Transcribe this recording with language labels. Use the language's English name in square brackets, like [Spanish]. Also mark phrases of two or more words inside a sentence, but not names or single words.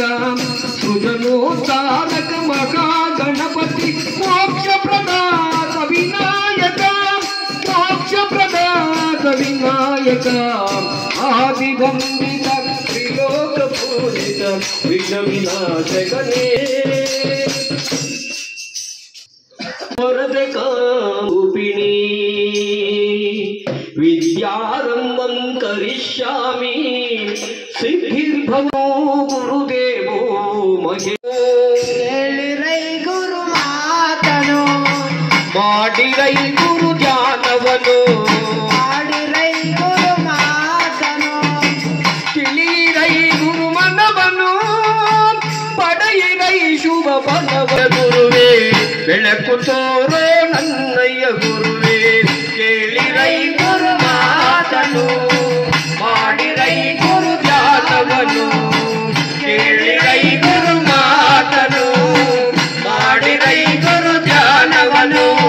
[Telugu] సృజనోత్తారక మహాగణపతి మోక్ష ప్రదాత వినాయక మోక్ష ప్రదాత వినాయక ఆదివందిత త్రిలోక పూజిత విఘ్న వినాశకనే [Sanskrit] వరదకారూపిణి విద్యారంభం కరిష్యామి సిద్ధిర్భవో గురుదేవో [Kannada] ಹೇಳಿರೈ ಗುರು ಮಾತನು ಮಾಡಿರೈ ಗುರು ಧ್ಯಾನವನು ಮಾಡಿರೈ ಗುರು ಮಾತನು ತಿಳಿರೈ ಗುರು ಮನವನು ಪಡೆಯಿರೈ ಶುಭ ಫಲವ ಗುರುವೇ ಬೆಳಕು ತೋರೋ ನನ್ನಯ್ಯ ಗುರುವೇ ಕೇಳಿರೈ ಗುರು ಮಾತನು ಮಾಡಿರೈ ಗುರು ಧ್ಯಾನವನು ಕೇಳಿರೈ ಗುರು ಮಾತನು ಮಾಡಿರೈ ಗುರು ಧ್ಯಾನವನು